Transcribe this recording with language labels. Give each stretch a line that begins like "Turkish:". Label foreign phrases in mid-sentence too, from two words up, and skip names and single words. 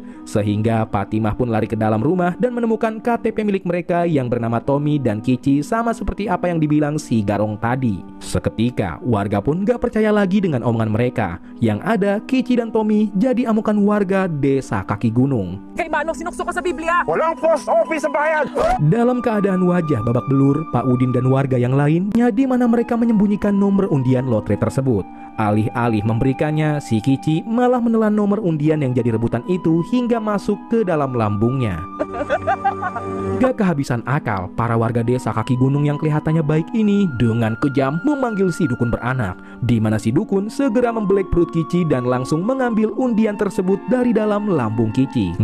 Indonesian: Sehingga Fatimah pun lari ke dalam rumah dan menemukan KTP milik mereka yang bernama Tommy dan Kici sama seperti apa yang dibilang si Garong tadi. Seketika, warga pun gak percaya lagi dengan omongan mereka. Yang ada, Kici dan Tommy jadi amukan warga desa kaki gunung.
Filipino: Kay Manong sinukso ka sa Biblia. Walang post office sa bayan!
Indonesian: Dalam keadaan wajah babak belur, Pak Udin dan warga yang lainnya di mana mereka menyembunyikan nomor undian lotre tersebut. Alih-alih memberikannya, si Kici malah menelan nomor undian yang jadi rebutan itu hingga masuk ke dalam lambungnya. Gak kehabisan akal, para warga desa kaki gunung yang kelihatannya baik ini dengan kejam memanggil si dukun beranak, di mana si dukun segera membelek perut Kici dan langsung mengambil undian tersebut dari dalam lambung Kici.